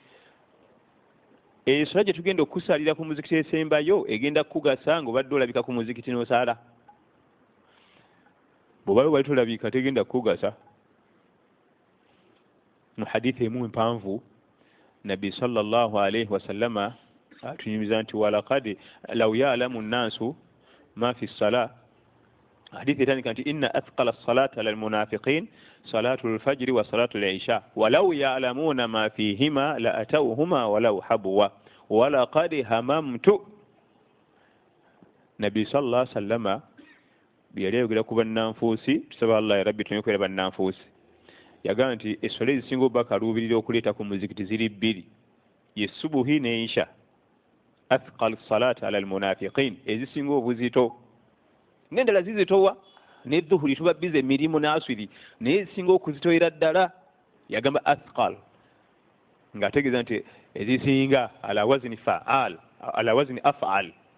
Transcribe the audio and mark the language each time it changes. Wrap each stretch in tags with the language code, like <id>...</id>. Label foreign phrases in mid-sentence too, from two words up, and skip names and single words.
<lg>essola gye tugenda okusalira ku muzikiti esembayo egenda kukugasa nga obadde olabika ku muzikiti n'osaala bw'obayo wali tolabika tegenda kukugasa mu hadithi emu empanvu nabbi</lg> <ar>صلى الله عليه وسلم</ar> <lg>atunyumiza nti</lg> <ar>ولقد لو يعلم الناس ما في الصلاة</ar> <lg>hadithi etandika nti</lg> <ar>إن أثقل الصلاة على المنافقين صلاة الفجر وصلاة العشاء ولو يعلمون ما فيهما لأتوهما ولو حبوا ولقد هممت</ar> <lg>nabbi</lg> <ar>صلى الله عليه وسلم</ar> <lg>byali ayogera ku bannanfuusi tusaba</lg> <ar>الله يا ربي</ar> <lg>tunyokera bannanfuusi yagamba nti essole ezisinga obba kaluubirira okuleeta ku muzikiti ziri bbiri ye subuhi ne isha</lg> <ar>أثقل صلاة على المنافقين</ar> <lg>ezisinga obuzito n'endala zizitowa nedduhuli tuba bize emirimu n'aswiri naye ezisinga okuzitoyera ddala yagamba athqal ng'ategeeza nti ezisinga</lg> <ar>على وزن فعال على وزن أفعل</ar>